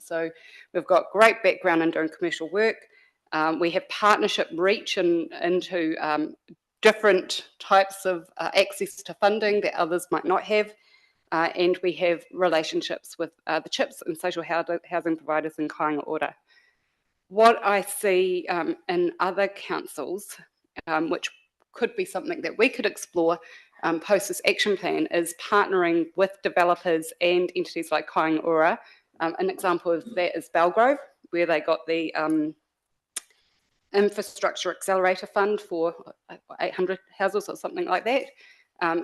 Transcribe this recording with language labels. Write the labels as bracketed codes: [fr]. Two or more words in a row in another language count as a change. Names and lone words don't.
[en] So we've got great background in doing commercial work. We have partnership reach into different types of access to funding that others might not have. And we have relationships with the CHIPS and social housing providers in kāinga ora. What I see in other councils, which could be something that we could explore post this action plan is partnering with developers and entities like Kāinga Ora. An example of that is Belgrove, where they got the Infrastructure Accelerator Fund for 800 houses or something like that.